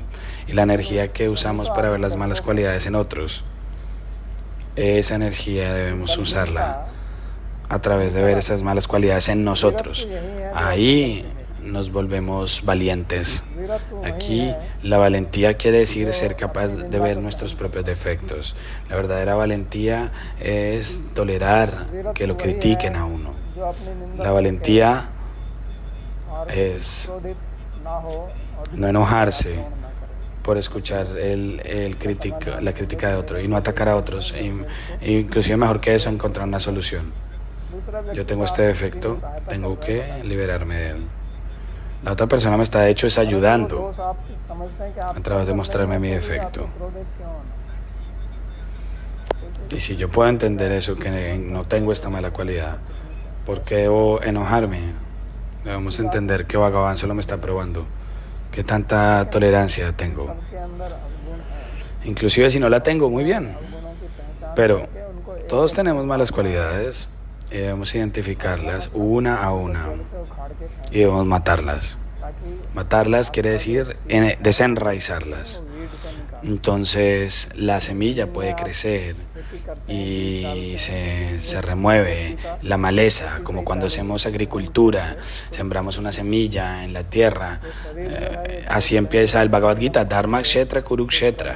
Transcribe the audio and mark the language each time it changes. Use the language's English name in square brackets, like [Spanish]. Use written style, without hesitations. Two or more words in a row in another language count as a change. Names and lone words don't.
[Spanish] Y la energía que usamos para ver las malas cualidades en otros, esa energía debemos usarla a través de ver esas malas cualidades en nosotros. Ahí nos volvemos valientes. Aquí la valentía quiere decir ser capaz de ver nuestros propios defectos. La verdadera valentía es tolerar que lo critiquen a uno. [Hindi] जो अपनी निंदा [Spanish] La valentía [Hindi] और [Spanish] es [Hindi] क्रोधित ना हो और [Spanish] no enojarse [Hindi] ना करे [Spanish] por escuchar la crítica de otro y no atacar a otros. Inclusive mejor que eso, encontrar una solución. [Hindi] दूसरा व्यक्ति [Spanish] Yo tengo este defecto, tengo que liberarme de él. La otra persona me está de hecho es ayudando [Hindi] दोस्त आप समझते हैं कि आप [Spanish] a través de mostrarme mi [Hindi] क्रोधित [Spanish] defecto. [Hindi] क्यों होना [Spanish] Y si yo puedo entender eso, que no tengo esta mala cualidad, ¿por qué debo enojarme? Debemos entender que Bhagavan solo me está probando qué tanta tolerancia tengo. [Hindi] सबके अंदर अवगुण है [Spanish] Inclusive si no la tengo, muy bien. [Hindi] अवगुणों की पहचान [Spanish] Pero [Hindi] करके उनको एक [Spanish] todos tenemos malas cualidades y debemos identificarlas una a una [Hindi] से उखाड़ के फेंक [Spanish] y debemos matarlas. [Hindi] ताकि [Spanish] Matarlas quiere decir desenraizarlas. [Hindi] वीड से निकाल [Spanish] Entonces la semilla puede crecer y se remueve la maleza, como cuando hacemos agricultura, sembramos una semilla en la tierra. Así empieza el Bhagavad Gita, [Sanskrit] धर्म क्षेत्र कुरुक्षेत्र.